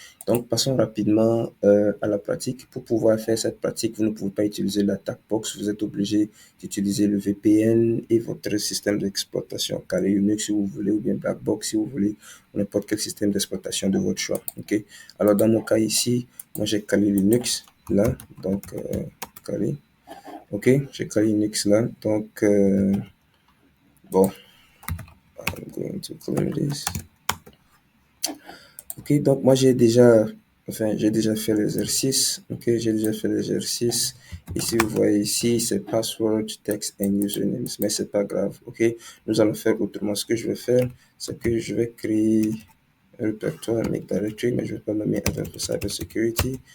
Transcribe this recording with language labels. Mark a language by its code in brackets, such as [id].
[fr] Donc, passons rapidement à la pratique. Pour pouvoir faire cette pratique, vous ne pouvez pas utiliser l'attack box. Vous êtes obligé d'utiliser le VPN et votre système d'exploitation, Kali Linux si vous voulez, ou bien Blackbox si vous voulez, n'importe quel système d'exploitation de votre choix. OK? Alors, dans mon cas ici, moi j'ai Kali Linux là. Donc, Kali. OK? J'ai Kali Linux là. Donc, bon, [en] I'm going to clear this. [fr] Ok, donc moi j'ai déjà fait l'exercice. Ok, j'ai déjà fait l'exercice. Ici, vous voyez ici, c'est password, text and usernames, mais c'est pas grave. Ok, nous allons faire autrement. Ce que je vais faire, c'est que je vais créer un répertoire make directory, mais je vais pas nommer Advanced Cyber Security.